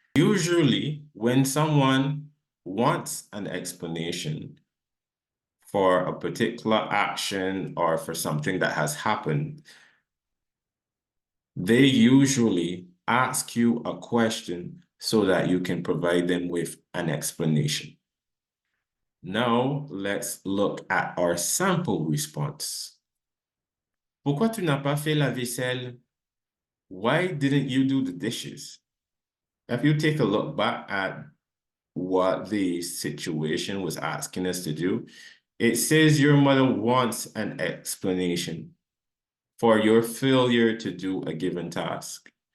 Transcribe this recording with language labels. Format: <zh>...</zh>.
<en>Usually, when someone wants an explanation for a particular action or for something that has happened, they usually ask you a question so that you can provide them with an explanation. Now, let's look at our sample response.</en> <fr>Pourquoi tu n'as pas fait la vaisselle?</fr> <en>Why didn't you do the dishes? If you take a look back at what the situation was asking us to do, it says your mother wants an explanation for your failure to do a given task.</en>